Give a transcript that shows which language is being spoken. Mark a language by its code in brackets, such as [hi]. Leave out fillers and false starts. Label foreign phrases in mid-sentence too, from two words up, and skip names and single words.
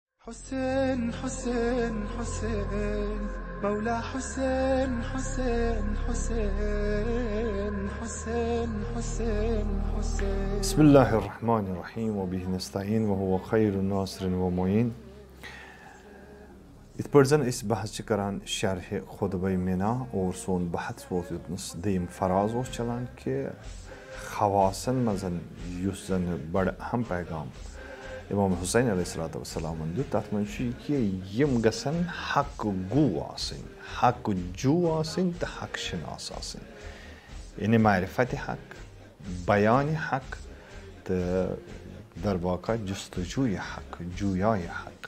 [ar] حسين حسين حسين مولا حسين حسين حسين حسين حسين حسين بسم الله الرحمن الرحيم وبه نستعين وهو خير الناصر ومعين. [ks] Yith pٲٹھۍ zan أسۍ بحث چھِ کران شرح خطبہ مینا اور سون بحث ووت یوتنس دوٚیِم فراز اوس چلان کہِ خواصن منٛز یُس زن بڑٕ اہم پیغام امام حسین [ar] علیہ الصلوۃ والسلام [ks] دیُت تتھ منٛز چھُ یہِ کہِ یِم گژھن حق گوٗ آسٕنۍ حق جوٗ آسٕنۍ تہٕ حق شناس آسٕنۍ یعنی معرفت حق بیان حق تہٕ درواقع جستجوٗ حق جوٗیا حق.